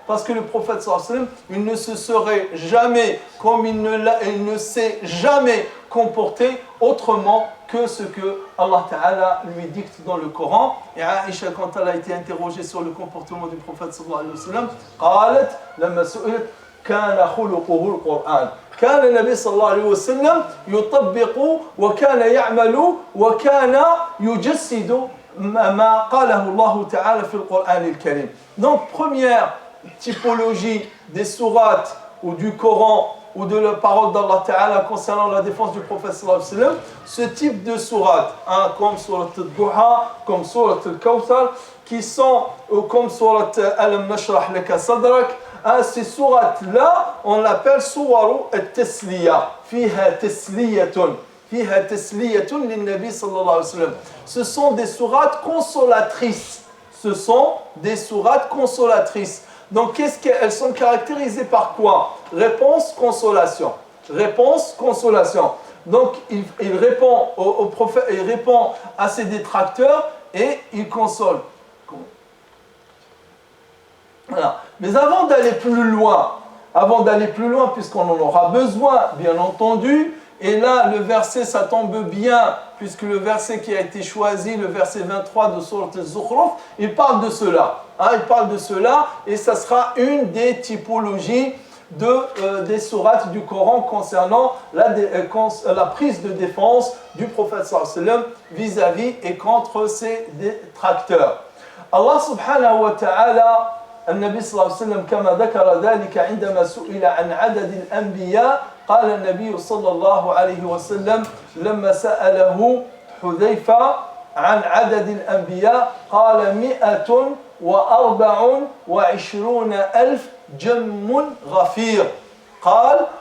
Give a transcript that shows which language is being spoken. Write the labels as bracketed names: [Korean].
[French] Parce que le prophète sallallahu alayhi wa sallam, il ne se serait jamais, comme il ne s'est jamais comporté autrement que ce que Allah Ta'ala lui dicte dans le Coran. Et Aïcha, quand elle a été interrogée sur le comportement du prophète sallallahu alayhi wa sallam, [Arabic] قالت لما سئلت كان خلقه القرآن. كان النبي صلى الله عليه وسلم يطبق وكان يعمل وكان يجسد ما قاله الله تعالى في القرآن الكريم. [French] Donc première typologie des sourates ou du Coran ou de la parole d'Allah Ta'ala concernant la défense du prophète sallallahu alayhi wa sallam, ce type de sourates, hein, comme surat al-Duha, comme surat al-Kawthar, qui sont, comme surat Alam Nashrah Laka Sadrak, hein, ces sourates-là, on l'appelle [Arabic] suwaru al-Tasliya, fiha tasliyatun. فيها تسلية للنبي صلى الله عليه وسلم. [French] Ce sont des sourates consolatrices. Ce sont des sourates consolatrices. Donc, qu'est-ce qu'elles sont caractérisées par quoi? Réponse, consolation. Réponse, consolation. Donc, il répond au prophète, il répond à ses détracteurs et il console. Voilà. Mais avant d'aller plus loin, puisqu'on en aura besoin, bien entendu, et là, le verset, ça tombe bien, puisque le verset qui a été choisi, le verset 23 de Sourate Al-Zukhruf, il parle de cela. Hein, il parle de cela, et ça sera une des typologies des sourates du Coran concernant la prise de défense du prophète sallallahu alayhi wa sallam vis-à-vis et contre ses détracteurs. [Arabic] Allah subhanahu wa ta'ala, النبي صلى الله عليه وسلم كما ذكر ذلك عندما سئل عن عدد الأنبياء قال النبي صلى الله عليه وسلم لما سأله حذيفة عن عدد الأنبياء قال 124,000 جم غفير قال